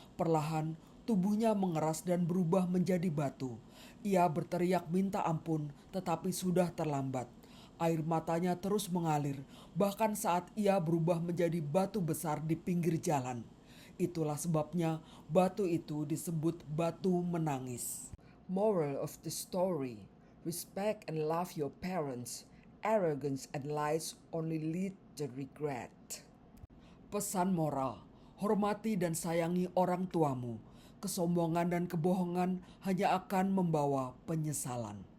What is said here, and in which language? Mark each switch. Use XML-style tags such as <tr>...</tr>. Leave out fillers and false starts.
<id>Perlahan tubuhnya mengeras dan berubah menjadi batu. Ia berteriak minta ampun, tetapi sudah terlambat. Air matanya terus mengalir, bahkan saat ia berubah menjadi batu besar di pinggir jalan. Itulah sebabnya batu itu disebut batu menangis.</id> <en>Moral of the story: respect and love your parents. Arrogance and lies only lead to regret.</en> <id>Pesan moral: hormati dan sayangi orang tuamu. Kesombongan dan kebohongan hanya akan membawa penyesalan.</id>